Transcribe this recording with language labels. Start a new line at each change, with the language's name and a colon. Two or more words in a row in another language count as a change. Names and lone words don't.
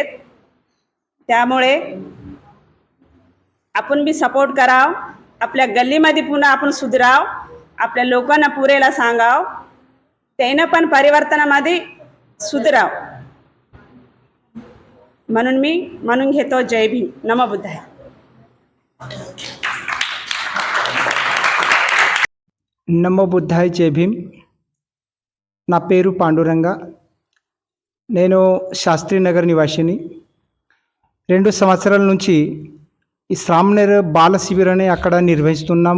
Marathi: त्यामुळे आपण बी सपोर्ट करावं, आपल्या गल्लीमध्ये पुन्हा आपण सुधराव, आपल्या लोकांना पुरेला सांगाव, त्यानं पण परिवर्तनामध्ये सुधराव. म्हणून मी म्हणून घेतो जय भीम, नमो बुद्धाय.
Telugu: నమో బుద్ధాయ్, జై భీమ్. నా పేరు పాండురంగ, నేను శాస్త్రీనగర్ నివాసిని. 2 సంవత్సరాల నుంచి ఈ శ్రామనేర్ బాల శిబిరాన్ని అక్కడ నిర్వహిస్తున్నాము.